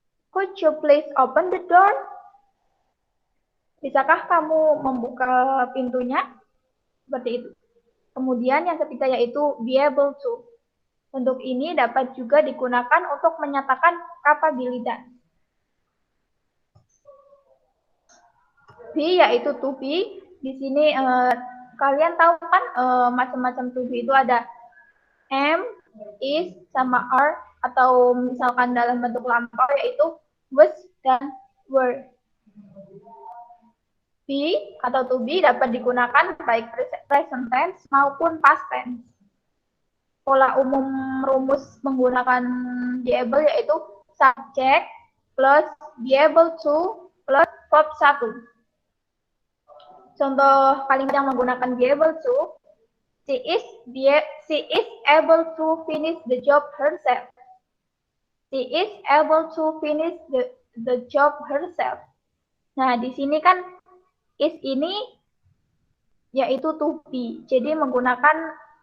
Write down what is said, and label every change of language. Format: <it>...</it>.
<en>Could you please open the door?</en> <id>Bisakah kamu membuka pintunya? Seperti itu. Kemudian yang ketiga yaitu be able to. Bentuk ini dapat juga digunakan untuk menyatakan kapabilitas. Be yaitu to be. Di sini kalian tahu kan macam-macam to be itu ada am, is, sama are, atau misalkan dalam bentuk lampau yaitu was dan were. Be atau to be dapat digunakan baik present tense maupun past tense. Pola umum rumus menggunakan be able yaitu subject plus be able to plus verb 1. Contoh kalimat yang menggunakan be able to,</id> <en>She is able to finish the job herself. She is able to finish the job herself.</en> <id>Nah, di sini kan is ini yaitu to be. Jadi menggunakan</id>